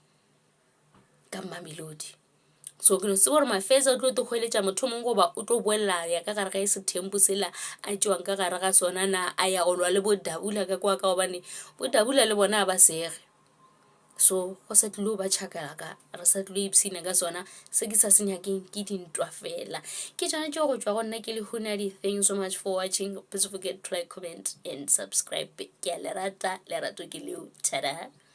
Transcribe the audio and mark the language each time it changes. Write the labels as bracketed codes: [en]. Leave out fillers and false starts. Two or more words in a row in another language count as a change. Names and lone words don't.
[nso] ka Mamelodi so ke no se gore Mafeza o tlo te hweletša motho mongwe goba o tlo boela ya ka gare ga Sethembu sela a tšwang ka gare ga sona na a ya go lwa le bo Dabula ka kwa ka gobane bo Dabula le bona ba sege so go sa tlilo ba tšhakalaka re sa tlilo ipsina ka sona se ke sa se nyakeng ke dintwa fela ke tšana tšeo go tšwa go nna ke le Hunadi. [en] Thanks so much for watching. Please forget to like, comment and subscribe. [nso] Ke a lerata lerato ke leo. Tada.